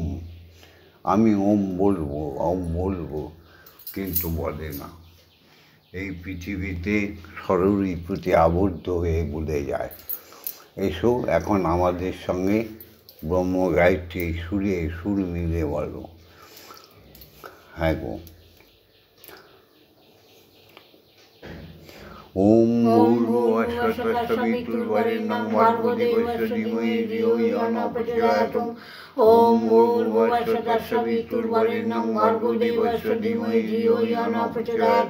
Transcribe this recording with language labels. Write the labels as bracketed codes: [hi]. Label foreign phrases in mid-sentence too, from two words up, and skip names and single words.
[bn] আমি ওম বলবো, ওম বলবো, কিন্তু বলে না। এই পৃথিবীতে শরীর প্রতি আবদ্ধ হয়ে বলে যায়। এসো এখন আমাদের সঙ্গে ব্রহ্ম গায়ত্রী সুরে সুর মিলে বলো। হ্যাঁ গো, [sa] ওম ভূর্ভুবঃ স্বঃ সবিতুর্বরেণ্যং ভর্গো দেবস্য ধীমহি ধিয়ো ইয়ো নঃ প্রচোদয়াৎ। ওম ভূর্ভুবঃ স্বঃ সবিতুর্বরেণ্যং ভর্গো দেবস্য ধীমহি ধিয়ো ইয়ো নঃ প্রচোদয়াৎ।